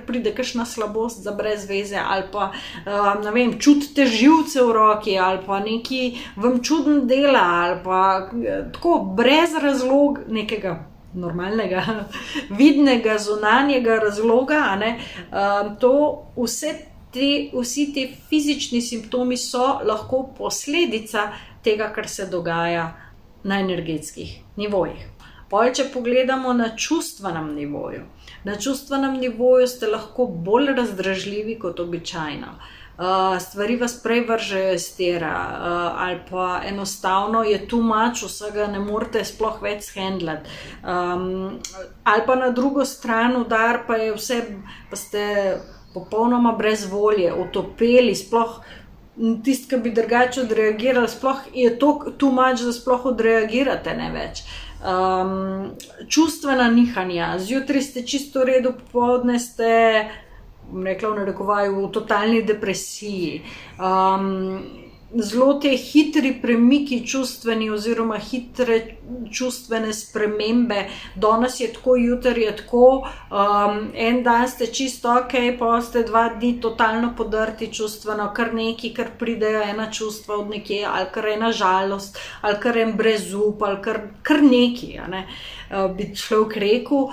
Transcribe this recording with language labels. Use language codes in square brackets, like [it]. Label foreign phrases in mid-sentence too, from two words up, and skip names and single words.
[sl] pride kakšna slabost za brez veze, ali pa, ne vem, čutite živce v roki, ali pa nekaj vam čudno dela, ali pa tako brez razloga nekega normalnega, vidnega, zunanjega razloga, vsi ti fizični simptomi so lahko posledica tega, kar se dogaja na energetskih nivojih. Potem, če pogledamo na čustvenem nivoju. Na čustvenem nivoju ste lahko bolj razdražljivi kot običajno. Stvari vas prej vržejo iz tira, ali pa enostavno je [en] too much, [sl] vsega ne morete sploh več shendlati. Ali pa na drugo stran udar, pa je vse, pa ste popolnoma brez volje, utopeli, sploh tisti, ki bi drugače odreagirali, sploh je to [en] too much, [sl] da sploh odreagirate ne več. Čustvena nihanja, zjutraj ste čisto v redu, popoldne ste, bom rekla v narekovaju, v totalni depresiji. Zelo te hitri premiki čustveni oziroma hitre čustvene spremembe, danes je tako, jutri je tako, en dan ste čisto ok, pa ste 2 dni totalno podrti čustveno, kar neki, kar pridejo ena čustva od nekje, ali kar ena žalost, ali kar en brezup, ali kar neki, bi človek rekel.